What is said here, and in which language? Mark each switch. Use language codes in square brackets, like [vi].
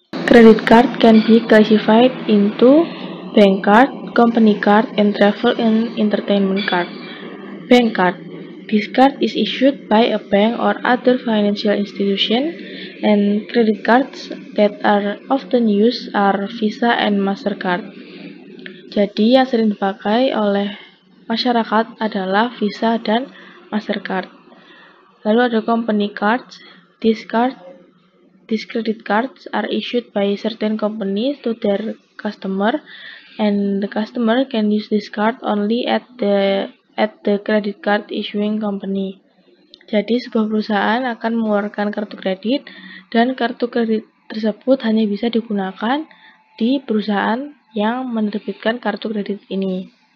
[en] Credit card can be classified into bank card, company card, and travel and entertainment card. Bank card. This card is issued by a bank or other financial institution, and credit cards that are often used are Visa and MasterCard. [id] Jadi yang sering dipakai oleh masyarakat adalah Visa dan Mastercard. Lalu ada company cards. [en] These credit cards are issued by certain companies to their customer, and the customer can use this card only at the credit card issuing company. [id] Jadi sebuah perusahaan akan mengeluarkan kartu kredit dan kartu kredit tersebut hanya bisa digunakan di perusahaan yang menerbitkan kartu kredit ini.